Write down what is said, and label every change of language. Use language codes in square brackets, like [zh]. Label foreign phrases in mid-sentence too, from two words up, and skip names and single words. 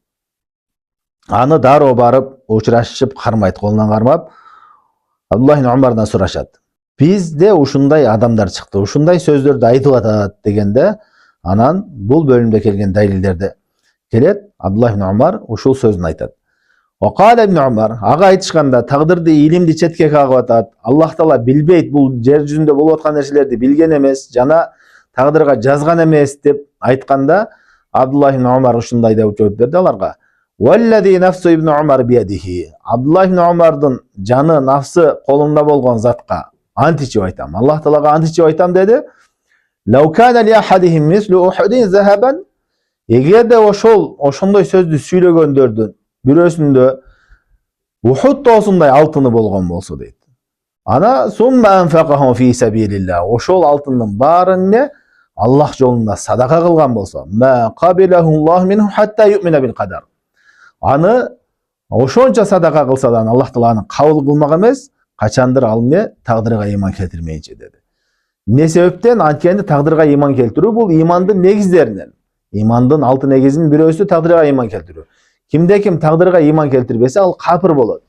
[ky] Аны дароо барып учурашып кармайт, колунан кармап, Абдуллах ибн Умардан сурашат. Бизде ушундай адамдар чыкты, ушундай сөздөрдү айтып атат дегенде, анан бул бөлүмдө келген далилдерди келет. Абдуллах ибн Умар ушул сөзүн айтат. [ar] وقال ابن عمر, [ky] ага айтышканда тагдырды, илимди четке кагып атат. Аллах Таала билбейт, бул жер жүзүндө болуп аткан нерселерди билген эмес, жана тагдырга жазган эмес деп айтканда, Абдуллах ибн Умар ушундай деп жооп берди аларга. [ar] والذي نفس ابن عمر بيده. [ky] Абдуллах ибн Умардын жаны, нафсы колунда болгон затка ант ичип айтам. Аллах Таалага ант ичип айтам деди. [ar] لو كان لأحدهم مثل أحد ذهبا. [ky] Эгерде ошондой сөздү сүйлөгөндөрдүн бирөөсүндө Ухуд тоосундай алтыны болгон болсо дейт. [ar] أنه ثم أنفقه في سبيل الله. [ky] Ошол алтындын баарын не Аллах жолунда садака кылган болсо, [ar] ما قبله الله منه حتى يؤمن بالقدر. [ky] Аны ошончо садака кылса да Аллах Таала аны кабыл кылмак эмес, качандыр ал не тагдырга ыйман келтирмейинче деди. Эмне себептен? Анткени тагдырга ыйман келтирүү бул ыймандын негиздеринен. Ыймандын алты негизинин бирөөсү тагдырга ыйман келтирүү. Кимде ким тагдырга ыйман келтирбесе, ал капыр болот.